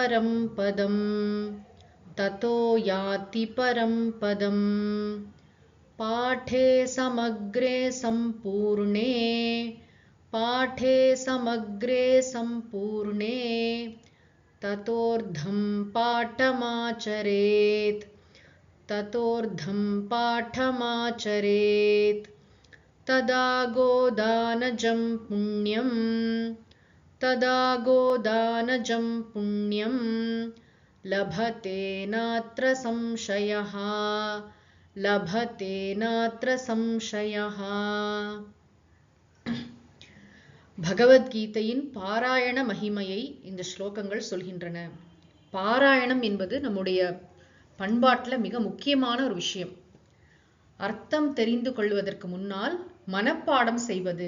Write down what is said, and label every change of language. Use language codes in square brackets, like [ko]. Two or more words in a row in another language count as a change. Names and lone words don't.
[sa] परं पदम् पाठे समग्रे सम्पूर्णे ततोऽर्धं पाठमाचरेत् तदा गोदानजं पुण्यं लभते नात्र संशयः. [ta] பகவத்கீதையின் பாராயண மகிமையை இந்த ஸ்லோகங்கள் சொல்கின்றன. பாராயணம் என்பது நம்முடைய பண்பாட்டுல மிக முக்கியமான ஒரு விஷயம். அர்த்தம் தெரிந்து கொள்வதற்கு முன்னால் மனப்பாடம் செய்வது.